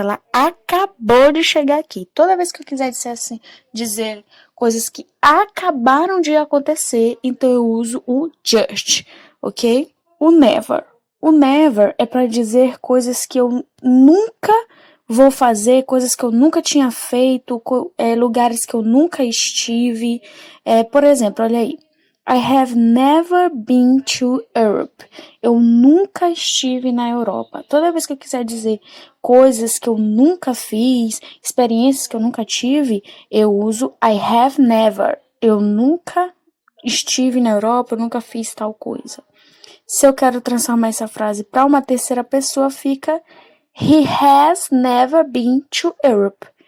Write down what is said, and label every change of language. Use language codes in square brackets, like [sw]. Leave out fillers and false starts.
[pt] Ela acabou de chegar aqui. Toda vez que eu quiser dizer coisas que acabaram de acontecer, então eu uso o just, ok? O never. O never é para dizer coisas que eu nunca vou fazer, coisas que eu nunca tinha feito, lugares que eu nunca estive. Por exemplo, olha aí. [en] I have never been to Europe. [pt] Eu nunca estive na Europa. Toda vez que eu quiser dizer coisas que eu nunca fiz, experiências que eu nunca tive, eu uso I have never. Eu nunca estive na Europa, eu nunca fiz tal coisa. Se eu quero transformar essa frase para uma terceira pessoa, fica [en] He has never been to Europe.